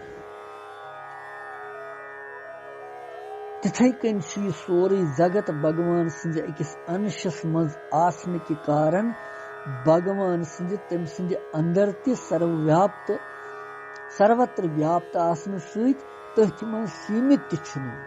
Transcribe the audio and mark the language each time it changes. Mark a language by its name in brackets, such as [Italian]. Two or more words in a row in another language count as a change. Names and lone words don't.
[Kashmiri] तिथे कन सोरे जगत भगवान सिंध अकिस अंशस मज आसन के कारण भगवान सिंध तम सिंध अंदर ते सर्वत्र व्याप्त आसन सहित तथ मज सीमित छुन